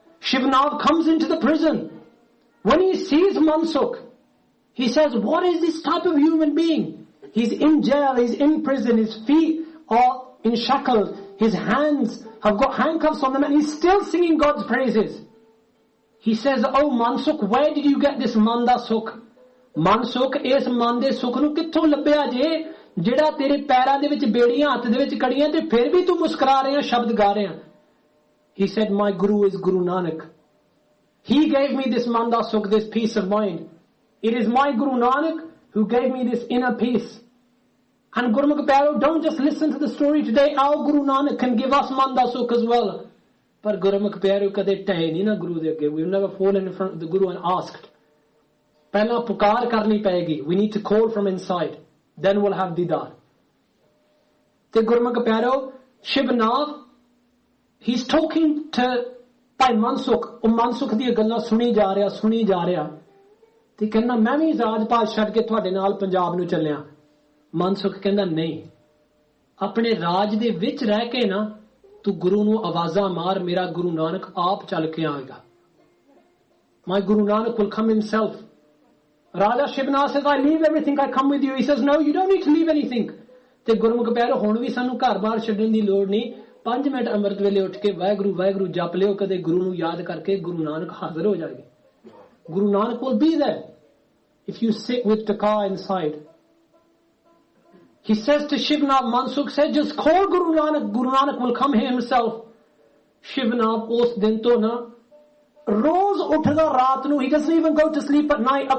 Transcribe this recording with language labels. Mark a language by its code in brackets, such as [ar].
[en] Shivnag comes into the prison. When he sees Mansukh, he says, what is this type of human being? He's in jail, he's in prison, his feet are in shackles, his hands have got handcuffs on them, and he's still singing God's praises. He says, oh Mansukh, where did you get this manda sukh? [pa] Mansukh, ਇਸ ਮੰਦੇ ਸੁਖ ਨੂੰ ਕਿਥੋ ਲੱਭਿਆ ਜੇ, ਜੇੜਾ ਤੇਰੇ ਪੈਰਾਂ ਦੇ ਵਿਚ ਬੇੜੀਆਂ ਹੱਥ ਦੇ ਵਿਚ ਕੜੀਆਂ ਤੇ ਫਿਰ ਭੀ ਤੂ ਮੁਸਕਰਾ ਰਹੇ ਸ਼ਬਦ ਗਾ ਰਹੇ. [en] He said, my guru is Guru Nanak. He gave me this manda sukh, this peace of mind. It is my Guru Nanak who gave me this inner peace. And Gurmukh Pyaro, don't just listen to the story today. Our Guru Nanak can give us manda sukh as well. But Gurmukh Pyaro [pa] kade tahe ni na Guru de agge. [en] We've never fallen in front of the Guru and asked. [pa] Pehla pukar karni payegi. [en] We need to call from inside. Then we'll have didar. Te Gurmukh Pyaro, Shivnag, he's talking to Bhai Mansukh. [pa] ਓ ਮਨਸੁਖ ਦੀਆ ਗੱਲਾ ਸੁਣੀ ਜਾ ਰਿਹਾ, ਸੁਣੀ ਜਾ ਰਿਹਾ. ਤੇ ਕਹਿਣਾ, ਮੈਂ ਵੀ ਜ਼ਾਜ ਪਾਸ ਛੱਡ ਕੇ ਤੁਹਾਡੇ ਨਾਲ ਪੰਜਾਬ ਨੂੰ ਚਲਿਆ. ਮਨਸੁਖ ਕਹਿੰਦਾ ਨਹੀਂ, ਆਪਣੇ ਰਾਜ ਦੇ ਵਿਚ ਰਹਿਕੇ ਨਾ ਤੂ ਗੁਰੂ ਨੂੰ ਆਵਾਜ਼ਾ ਮਾਰ, ਮੇਰਾ ਗੁਰੂ ਨਾਨਕ ਆਪ ਚੱਲ ਕੇ ਆਏਗਾ. [en] My Guru Nanak will come himself. Raja Shivnag says, I leave everything, I come with you. He says, no, you don't need to leave anything. [pa] ਤੇ ਗੁਰਮੁਖ ਪਿਆਰੋ, ਹੁਣ ਵੀ ਸਾਨੂੰ ਘਰ ਬਾਰ ਛੱਡਣ ਦੀ ਲੋੜ ਨਹੀਂ, 5 ਮਿੰਟ ਅੰਮ੍ਰਿਤ ਵੇਲੇ ਉੱਠ ਕੇ ਵਾਹਿਗੁਰੂ ਵਾਹਿਗੁਰੂ ਜਪ ਲਿਓ, ਕਦੇ ਗੁਰੂ ਨੂੰ ਯਾਦ ਕਰਕੇ ਗੁਰੂ ਨਾਨਕ ਹਾਜ਼ਰ ਹੋ ਜਾਏਗਾ. [en] Guru Nanak will be there if you sit with taka inside. He says to Shivnag, Mansukh said, just call Guru Nanak, Guru Nanak will come here himself. Shivnag, [pa] os din to na, roz uthda raat nu, [en] he doesn't even go to sleep at night.